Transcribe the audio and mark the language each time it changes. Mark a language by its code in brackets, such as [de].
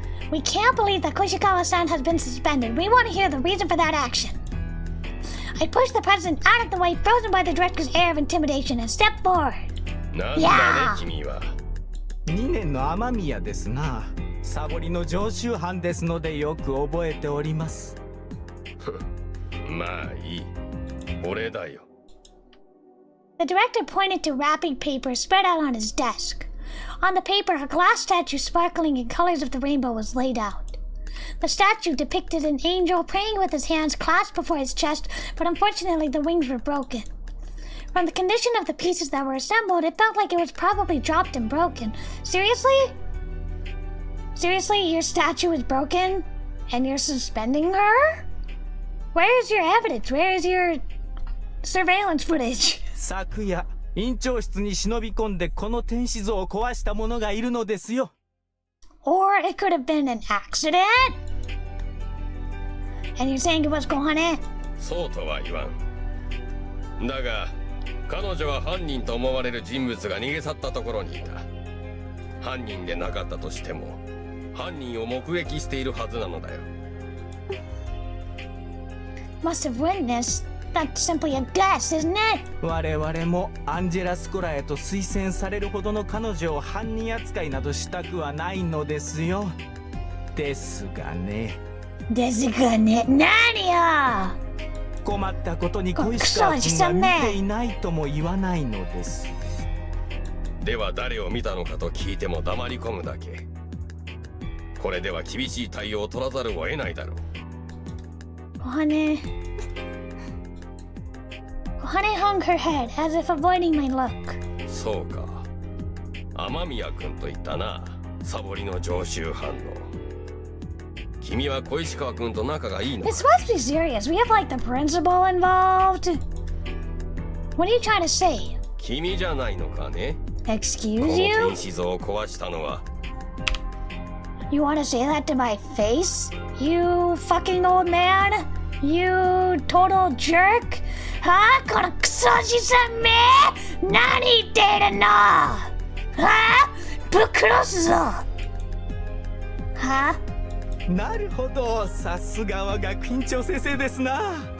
[en] We can't believe that Koshikawa-san has been suspended. We want to hear the reason for that action. I pushed the president out of the way, frozen by the director's air of intimidation, and stepped forward. [ja] なんだね君は。 2年の雨宮ですな。サボりの常習犯ですのでよく覚えております。まあいい。俺だよ。 [en] The director pointed to wrapping paper spread out on his desk. On the paper, a glass statue sparkling in colors of the rainbow was laid out. The statue depicted an angel praying with his hands clasped before his chest, but unfortunately the wings were broken. From the condition of the pieces that were assembled, it felt like it was probably dropped and broken. Seriously? Seriously, your statue is broken? And you're suspending her? Where is your evidence? Where is your surveillance footage? [ja] 昨夜、院長室に忍び込んでこの天使像を壊した者がいるのですよ。 [en] Or it could have been an accident? And you're saying it was Kohane? [ja] そうとは言わん。だが、彼女は犯人と思われる人物が逃げ去ったところにいた。犯人でなかったとしても、犯人を目撃しているはずなのだよ。 [en] Must have witnessed That's simply a guess, isn't it? [ja] 我々もアンジェラ・スコラへと推薦されるほどの彼女を犯人扱いなどしたくはないのですよ。ですがね。ですがね、何よ。困ったことに小石川君が見ていないとも言わないのです。では誰を見たのかと聞いても黙り込むだけ。これでは厳しい対応を取らざるを得ないだろう。 [en] Kohane hung her head as if avoiding my look. [ja] そうか。雨宮君と言ったな。サボりの常習犯の。君は小石川君と仲がいいのか？ [en] It's supposed to be serious. We have like the principal involved. What are you trying to say? [ja] 君じゃないのかね。 [en] Excuse [ja] この [en] you? [ja] 天使像を壊したのは。 [en] You want to say that to my face? You fucking old man? You total jerk? [ja] はぁこのクソじさんめ！何言ってるの？はぁぶっ殺すぞ！はぁなるほど、さすがは学院長先生ですな。